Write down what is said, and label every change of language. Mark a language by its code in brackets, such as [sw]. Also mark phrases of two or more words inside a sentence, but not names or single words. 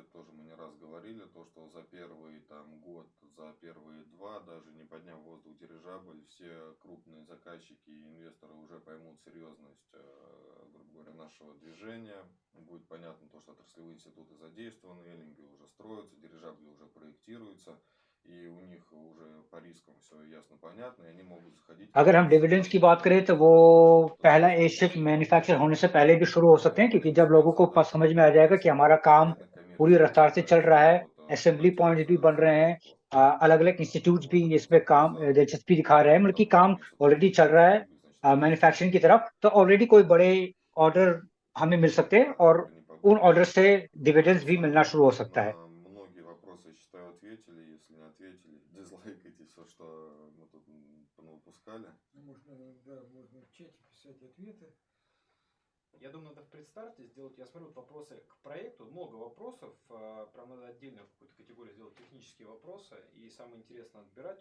[ru] Это тоже мы не раз говорили. То, что за первый там, год, за первые 2, даже не подняв в воздух дирижабль, все крупные заказчики и инвесторы уже поймут серьезность, грубо говоря, нашего движения. Будет понятно то, что отраслевые институты задействованы, эллинги уже строятся, дирижабли уже проектируются. И у них уже по рискам все ясно понятно, и они могут заходить [hi] अगर हम डिविडेंड्स की बात करें तो वो पहला एयरशिप मैन्युफैक्चर होने से पहले भी शुरू हो सकते हैं, क्योंकि जब लोगों को समझ में आ जाएगा कि हमारा काम पूरी रफ्तार से चल रहा है, [en] assembly points [hi] भी बन रहे हैं, अलग अलग इंस्टीट्यूट्स भी इसमें काम दिलचस्पी दिखा रहे हैं, मतलब कि काम ऑलरेडी चल रहा है मैन्युफैक्चरिंग की तरफ, तो ऑलरेडी कोई बड़े ऑर्डर हमें मिल सकते हैं और उन ऑर्डर से डिविडेंड्स भी मिलना शुरू हो सकता है. [ru] На многие вопросы, считаю, ответили. Если не ответили, дизлайкайте все, что мы тут выпускали. Можно, да, можно в чате писать ответы. Я думаю, надо в предстарте сделать, я смотрю, вот вопросы к проекту, много вопросов, прям надо отдельно какую-то категорию сделать технические вопросы, и самое интересное отбирать.